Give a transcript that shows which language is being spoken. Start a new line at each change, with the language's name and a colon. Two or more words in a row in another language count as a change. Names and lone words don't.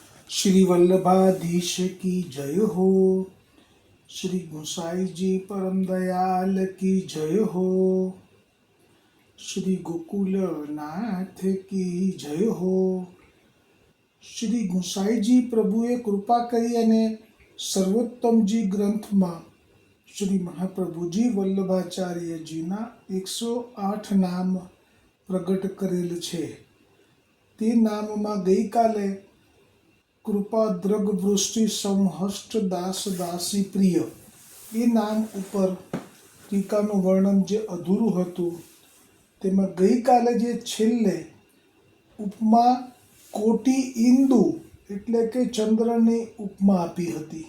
Hindi: श्री वल्लभाधीश की जय हो। श्री गोसाई जी परम दयाल की जय हो। श्री गोकुल नाथ की जय हो।
Gujarati: શ્રી ગુસાઈજી પ્રભુએ કૃપા કરી અને સર્વોત્તમજી ગ્રંથમાં શ્રી મહાપ્રભુજી વલ્લભાચાર્યજીના 108 નામ પ્રગટ કરેલ છે. તે નામમાં ગઈકાલે કૃપા દ્રગ વૃષ્ટિ સમહષ્ટ દાસ દાસી પ્રિય એ નામ ઉપર ટીકાનું વર્ણન જે અધૂરું હતું તેમાં ગઈકાલે જે છેલ્લે ઉપમા કોટી ઇન્દુ એટલે કે ચંદ્રની ઉપમા આપી હતી.